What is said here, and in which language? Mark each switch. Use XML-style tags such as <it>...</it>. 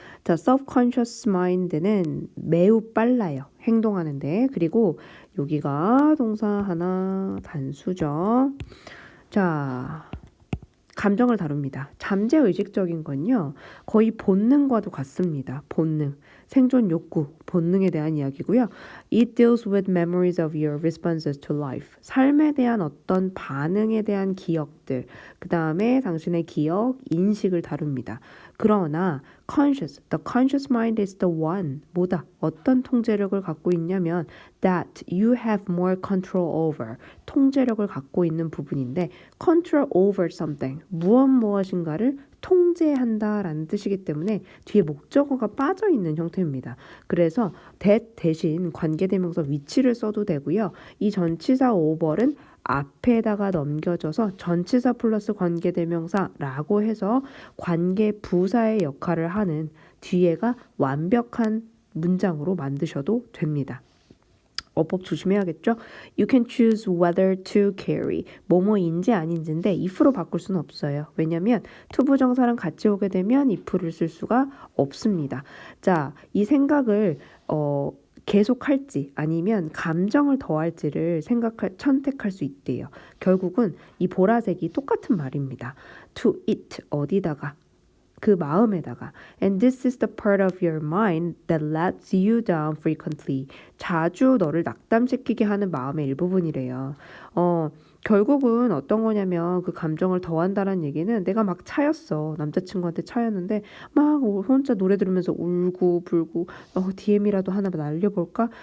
<ko>자,</ko> <en>subconscious mind</en> <ko>는 매우 빨라요. 행동하는데. 그리고 여기가 동사 하나 단수죠. 자, 감정을 다룹니다. 잠재의식적인 건요. 거의 본능과도 같습니다. 본능, 생존 욕구, 본능에 대한 이야기고요.</ko> <en>It deals with memories of your responses to life.</en> <ko>삶에 대한 어떤 반응에 대한 기억들, 그 다음에 당신의 기억, 인식을 다룹니다. 그러나</ko> <en>the conscious mind is the one.</en> <ko>뭐다? 어떤 통제력을 갖고 있냐면</ko> <en>that you have more control over.</en> <ko>통제력을 갖고 있는 부분인데</ko> <en>control over something.</en> <ko>무엇인가를 통제한다라는 뜻이기 때문에 뒤에 목적어가 빠져 있는 형태입니다. 그래서 that 대신 관계대명사 위치를 써도 되고요. 이 전치사 over은 앞에다가 넘겨져서 전치사 플러스 관계대명사라고 해서 관계 부사의 역할을 하는 뒤에가 완벽한 문장으로 만드셔도 됩니다. 어법 조심해야겠죠?</ko> <en>You can choose whether to carry.</en> <ko>뭐뭐인지 아닌지인데 if로 바꿀 수는 없어요. 왜냐하면 투부정사랑 같이 오게 되면 if를 쓸 수가 없습니다. 자, 이 생각을 계속할지 아니면 감정을 더할지를 선택할 수 있대요. 결국은 이 보라색이 똑같은 말입니다.</ko> <en>To it,</en> <ko>어디다가 그 마음에다가</ko> <en>and this is the part of your mind that lets you down frequently.</en> <ko>자주 너를 낙담시키게 하는 마음의 일부분이래요. 결국은 어떤 거냐면 그 감정을 더한다는 얘기는 내가 막 차였어. 남자친구한테 차였는데 막 혼자 노래 들으면서 울고 불고 DM이라도 하나 날려볼까?</ko>